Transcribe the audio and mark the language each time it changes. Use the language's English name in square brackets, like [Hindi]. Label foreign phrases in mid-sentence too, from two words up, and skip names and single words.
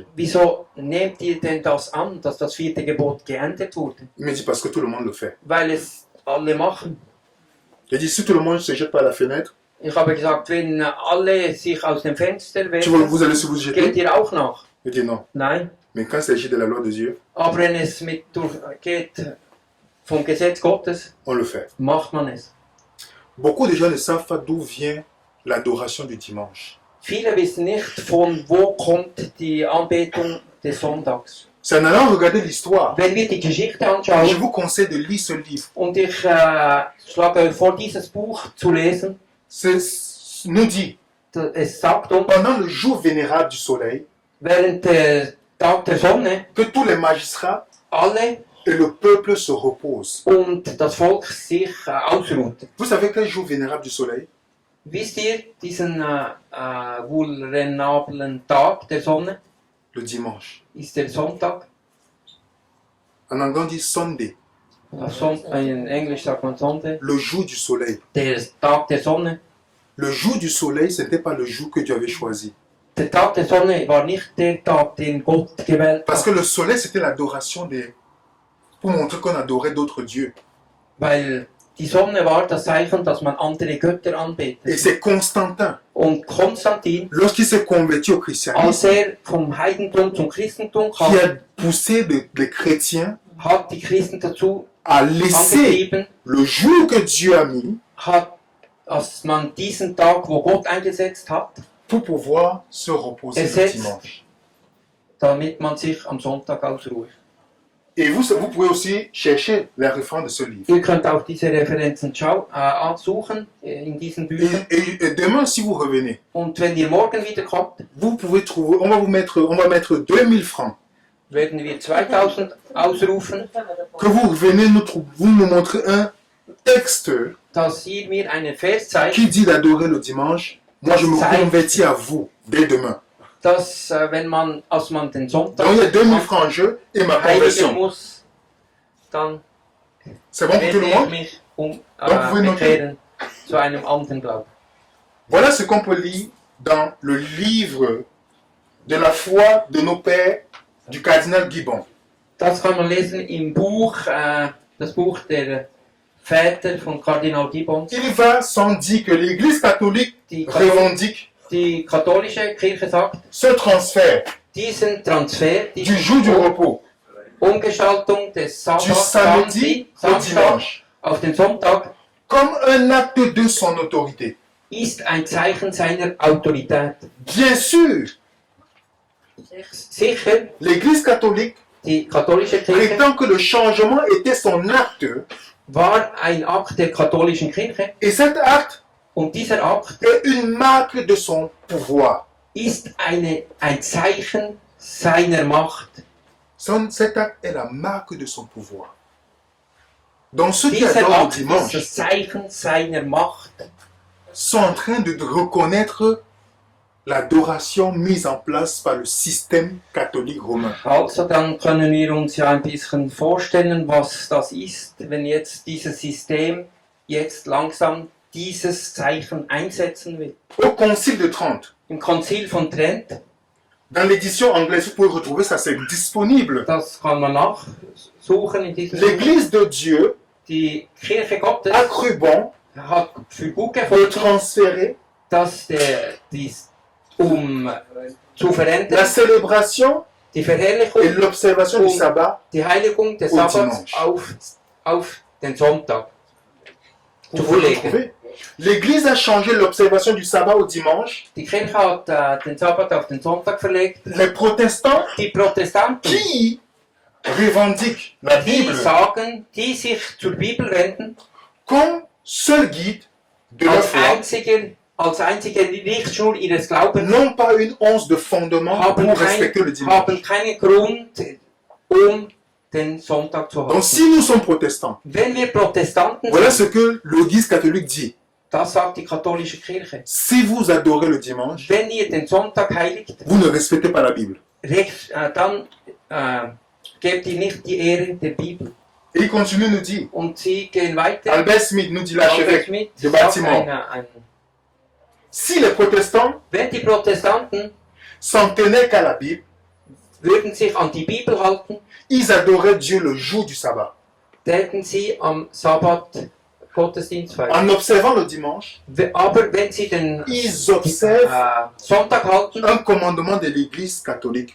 [German] Wieso nehmt ihr denn das an, dass das 4. Gebot geändert wurde? [French] Il me dit, parce que tout le monde le fait. [German] Weil es alle machen. [French] J'ai dit, si tout le monde se jette par la fenêtre, [German] Ich habe gesagt, wenn alle sich aus dem Fenster [French] vous allez [German] werfen, [French] se vous [German] geht [French] jeter? [German] ihr auch nach? [French] Il dit non. [German] Nein. [French] Mais quand il s'agit de la loi de Dieu, [German] Aber wenn es geht vom Gesetz Gottes, [French] on le fait. [German] macht man es. [French] Beaucoup de gens ne savent pas d'où vient l'adoration du dimanche. [German] Viele wissen nicht, von wo kommt die Anbetung des Sonntags. [French] C'est en allant regarder l'histoire. [German] Wenn wir die Geschichte [French] Je [German] anschauen, [French] vous conseille de lire ce livre. [German] und ich schlage euch vor, dieses Buch zu lesen, [French] Nous dit, [German] es sagt uns, [French] pendant le jour vénérable du soleil, [German] während der Tag der Sonne, [French] que tous les magistrats [German] alle [French] et le peuple se reposent. [German] und das Volk sich ausruht. [French] Vous savez quel jour vénérable du soleil? [German] Wisst ihr diesen vulnerablen Tag der Sonne? [French] Le dimanche. [German] Ist der Sonntag. [French] En anglais, on dit Sunday, [German] In Englisch sagt man Sonntag. [French] le jour du soleil. [German] Der Tag der Sonne. [French] Le jour du soleil, ce n'était pas le jour que Dieu avait choisi. [German] Der Tag der Sonne war nicht der Tag, den Gott gewählt [French] Parce [German] hat. [French] que le soleil, c'était l'adoration des... pour montrer qu'on adorait d'autres dieux. [German] Weil die Sonne war das Zeichen, dass man andere Götter [French] Et [German] anbetet. [French] c'est Constantin, [German] Und Konstantin, [French] lorsqu'il s'est converti au [German] als [French] christianisme, [German] vom Heidentum zum Christentum [French] qui [German] kam, [French] a poussé les chrétiens [German] hat die Christen dazu [French] à laisser [German] angetrieben, [French] le jour que Dieu a mis [German] dass man diesen Tag, wo Gott eingesetzt hat, [French] pour pouvoir se reposer le [German] Ersetzt. [French] dimanche. [German] damit man sich am Sonntag ausruht. [French] Et vous pouvez aussi chercher les références de ce livre. [German] Ihr könnt auch diese Referenzen suchen in diesen Büchern. [French] Et demain, si vous revenez, [German] Und wenn ihr morgen wiederkommt, [French] vous pouvez trouver, on va mettre 2000 francs. [German] werden wir 2000 ausrufen, [French] Que vous revenez, vous nous montrez un texte [German] dass ihr mir einen Vers zeigt, [French] qui dit d'adorer le dimanche. Moi, je me Ça- convertis à vous dès demain. [German] dass als man den Sonntag [French] Donc, il y a 2000 francs en jeu et ma [German] heiligen [French] conversion. [German] muss, dann [French] C'est bon pour tout [German] werde [French] le [German] ich [French] monde? [German] mich [French] Donc, vous notez. [German] bekehren zu einem anderen Glauben. [French] Voilà ce qu'on peut lire dans le livre de la foi de nos pères du cardinal Gibbon. [German] Das kann man lesen im Buch, das Buch der Väter von Kardinal Gibbons. [French] Il va sans dire que l'Église catholique [German] Die, [French] revendique [German] die katholische Kirche sagt, [French] ce transfert [German] diesen Transfer, [French] du [German] diese [French] jour du repos [German] Umgestaltung des [French] du samedi au [German] Samstag [French] dimanche [German] auf den Sonntag [French] comme un acte de son autorité. [German] ist ein Zeichen seiner Autorität. [French] Bien sûr, [German] Sicher, [French] l'Église catholique [German] die katholische Kirche [French] prétend que le changement était son acte [German] war ein Akt der katholischen Kirche [French] et cet acte [German] und dieser Akt [French] est une marque de son pouvoir. [German] ist ein Zeichen seiner Macht. [French] Cet acte est la marque de son pouvoir. Donc ceux qui [German] Dieser [French] adorent le [German] Akt ist [French] dimanche [German] das Zeichen seiner Macht. [French] sont en train de reconnaître l'adoration mise en place par le système catholique romain. [German] Also dann können wir uns ja ein bisschen vorstellen, was das ist, wenn jetzt dieses System jetzt langsam dieses Zeichen einsetzen will. [French] Au Concile de Trente, [German] Im Konzil von Trent, [French] dans l'édition anglaise, vous pouvez retrouver ça, c'est disponible. [German] das kann man nachsuchen in diesem Buch, [French] L'Église de Dieu [German] die Kirche Gottes [French] a cru bon [German] hat für gut [French] de [German] gefunden, [French] transférer [German] dass zu [French] la [German] verändern, [French] célébration [German] die [French] et [German] Verherrlichung, [French] l'observation du sabbat [German] die Heiligung des [French] au [German] Sabbats [French] dimanche. [German] auf den Sonntag [French] Vous [German] zu [French] pouvez le [German] verlegen. [French] trouver. L'Église a changé l'observation du sabbat au dimanche. [German] Die Kirche hat den Sabbat auf den Sonntag verlegt. [French] Les protestants [German] Die Protestanten, [French] qui revendiquent la [German] die [French] Bible [German] sagen, die sich zur Bibel wenden, [French] comme seul guide de leur [German] als [French] foi, [German] einzige Richtschnur ihres Glaubens, [French] n'ont pas une once de fondement pour respecter le dimanche. [German] haben keinen Grund, den Sonntag zu [French] Donc [German] halten. [French] si nous sommes protestants, [German] Wenn wir Protestanten [French] voilà [German] sind, [French] ce que l'Église catholique dit. [German] das sagt die katholische Kirche, [French] Si vous adorez le dimanche, [German] wenn ihr den Sonntag heiligt, [French] vous ne respectez pas la Bible. [German] dann gebt ihr nicht die Ehre der Bibel. [French] Et il continue nous dire, [German] Und sie gehen weiter. [French] Albert Smith nous dit [German] Albert [French] l'archevêque [German] Schmidt [French] de [German] sagt [French] bâtiment, si les protestants [German] wenn die Protestanten [French] s'en tenaient qu'à la Bible, [German] würden sich an die Bibel halten, [French] ils adoraient Dieu le jour du sabbat. [German] täten sie am Sabbat Gottesdienst feiern. [French] En observant le dimanche, [German] Aber wenn sie den [French] ils observent [German] Sonntag halten, [French] un commandement de l'Église catholique.